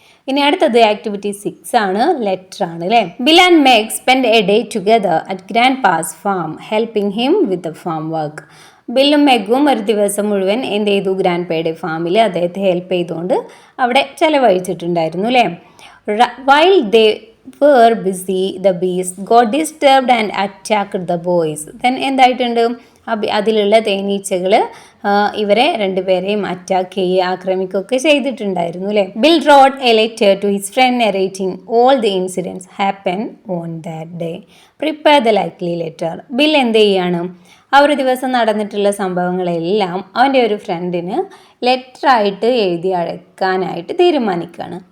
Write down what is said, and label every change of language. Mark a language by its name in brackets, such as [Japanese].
[Malayalam] ഇനി അടുത്തത് ആക്ടിവിറ്റി 6 ആണ്, ലെറ്റർ ആണ് അല്ലേ. [English] Bill and Meg spend a day together at grandpa's farm helping him with the farm work. [Malayalam] ബില്ലും മെഗും ഒരു ദിവസം മുഴുവൻ എന്ത് ചെയ്തു, ഗ്രാൻഡ് പേയുടെ ഫാമിൽ അദ്ദേഹത്തെ ഹെൽപ്പ് ചെയ്തുകൊണ്ട് അവിടെ ചിലവഴിച്ചിട്ടുണ്ടായിരുന്നു അല്ലേ. [English] While they were busy, the bees got disturbed and attacked the boys. [Malayalam] Then എന്തായിട്ടുണ്ട്, അതിലുള്ള തേനീച്ചകൾ ഇവരെ രണ്ടുപേരെയും അറ്റാക്ക് ചെയ്യുക, ആക്രമിക്കുകയൊക്കെ ചെയ്തിട്ടുണ്ടായിരുന്നു അല്ലേ. [English] Bill wrote a letter to his friend narrating all the incidents happen on that day. Prepare the likely letter. [Malayalam] Bill എന്ത് ചെയ്യാണ്, ആ ഒരു ദിവസം നടന്നിട്ടുള്ള സംഭവങ്ങളെല്ലാം അവൻ്റെ ഒരു ഫ്രണ്ടിന് ലെറ്ററായിട്ട് എഴുതി അയക്കാനായിട്ട് തീരുമാനിക്കുകയാണ്.